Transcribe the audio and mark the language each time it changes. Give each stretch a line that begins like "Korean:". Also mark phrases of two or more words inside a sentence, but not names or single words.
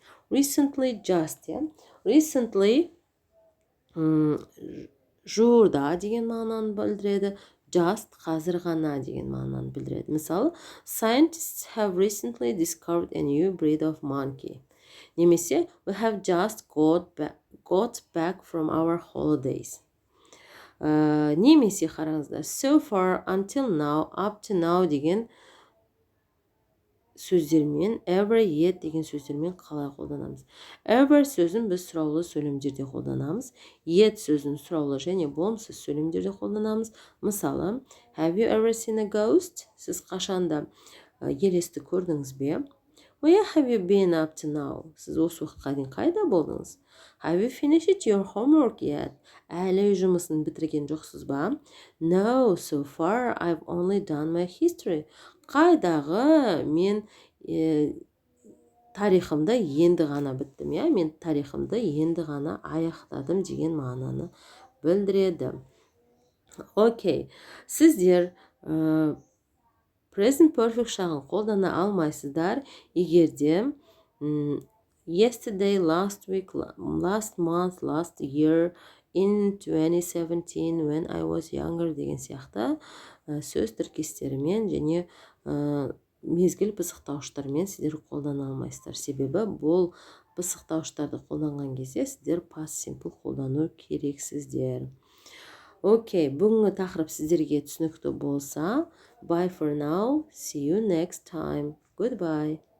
English: Recently, just, recently
Kazakh: жуырда деген мағынаны білдіреді. Just қазір ғана деген мағынаны білдіреді. Мысалы,
English: scientists have recently discovered a new breed of monkey. Немесе, we have just got back from our holidays.
Kazakh: Немесе қараңыздар,
English: so far, until now, up to now
Kazakh: деген сөздермен,
English: ever, yet
Kazakh: деген сөздермен қалай қолданамыз? Ever сөзін біз сұраулы сөйлемдерде қолданамыз. Yet сөзін сұраулы және болымсыз сөйлемдерде қолданамыз. Мысалы,
English: have you ever seen a ghost?
Kazakh: Сіз қашанда елесті көрдіңіз бе?
English: Where have you been up to now?
Kazakh: Сіз осы уақытқа дейін қайда болдыңыз?
English: Have you finished your homework yet?
Kazakh: Әлі жұмысын бітірген жоқсыз ба?
English: No, so far I've only done my history.
Kazakh: Қайдағы мен тарихымды енді ғана біттім, мен тарихымды енді ғана аяқтадым деген мағынаны білдіреді. Окей, сіздер
English: present perfect
Kazakh: шағын қолдана алмайсыздар егерде
English: yesterday, last week, last month, last year, in 2017, when I was younger
Kazakh: деген сияқты сөз тіркестерімен және мезгіл пысықтауыштармен сіздер қолдана алмайсыздар. Себебі бұл пысықтауыштарды қолданған кезде сіздер
English: past simple
Kazakh: қолдану керексіздер. Окей, бүгінгі тақырып сіздерге түсінікті болса,
English: bye for now, see you next time, goodbye.